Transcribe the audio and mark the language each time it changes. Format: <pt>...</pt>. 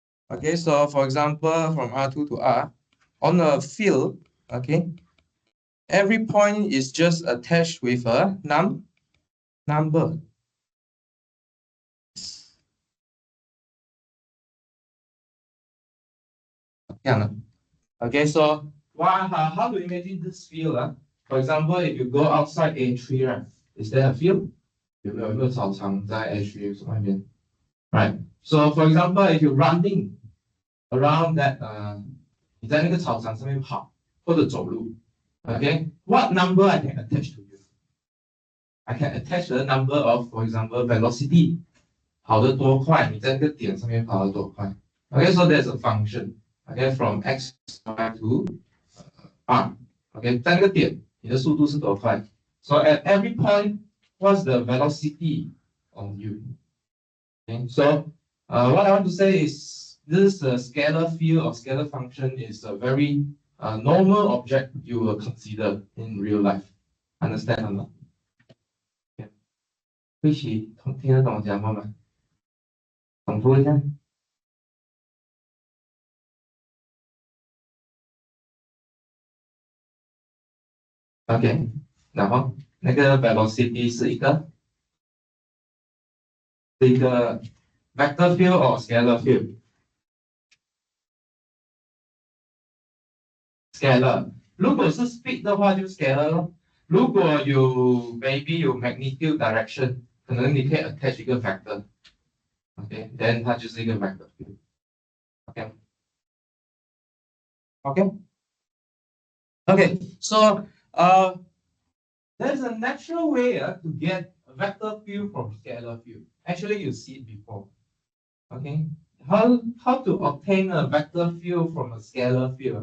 <en>Okay, so for example, from R2 to R, on a field, okay, every point is just attached with a number. Yeah. Okay, so how do you imagine this field? For example, if you go outside A3, right? Is there a field?</en> <zh>有没有草场在 A3 外面</zh> <en>Right. So for example, if you're running around that</en> <zh>你在那个草场上面跑或者走路</zh> <en>okay, what number I can attach to you? I can attach the number of, for example, velocity.</en> <zh>跑得多快，你在那个点上面跑得多快。</zh> <en>Okay, so there's a function. Okay, from x y to r.</en> <zh>Okay, 在那个点，你的速度是多快？</zh> <en>So at every point, what's the velocity on you? Okay, so what I want to say is this scalar field or scalar function is a very normal object you will consider in real life. Understand or not? Okay.</en> <zh>一起听得懂我讲话吗？重复一下。</zh> <en>OK，</en> <zh>然后那个</zh> <en>velocity</en> <zh>是一个</zh> <en>vector field or scalar field。</en> <zh>scalar，如果是 speed 的话就 scalar 咯。如果有</zh> <en>maybe</en> <zh>有 magnitude direction，可能你可以 attach 一个 vector。</zh> <en>OK，then</en> <zh>它就是一个 vector field。</zh> <en>OK，OK，so there's a natural way to get a vector field from scalar field. Actually, you see it before. Okay, how to obtain a vector field from a scalar field?</en>